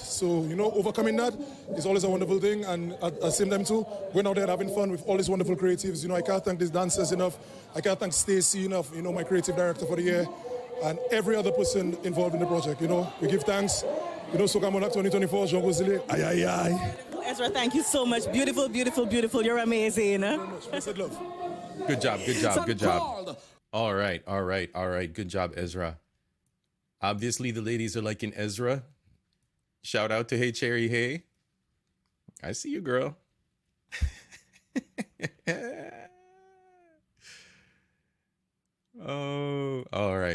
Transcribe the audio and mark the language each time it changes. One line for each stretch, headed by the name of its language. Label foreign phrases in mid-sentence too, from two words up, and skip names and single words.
English: So overcoming that is always a wonderful thing, and at the same time too, going out there and having fun with all these wonderful creatives. I can't thank these dancers enough. I can't thank Stacey enough. My creative director for the year, and every other person involved in the project. We give thanks. Soca Monarch 2024, Jean Gozile. Aye, aye, aye. Ezra, thank you so much. Beautiful, beautiful, beautiful. You're amazing. Thank you very much. Blessed love. Good job. All right. Good job, Ezra. Obviously, the ladies are liking Ezra. Shout out to Hey Cherry Hey. I see you, girl. Oh, all right.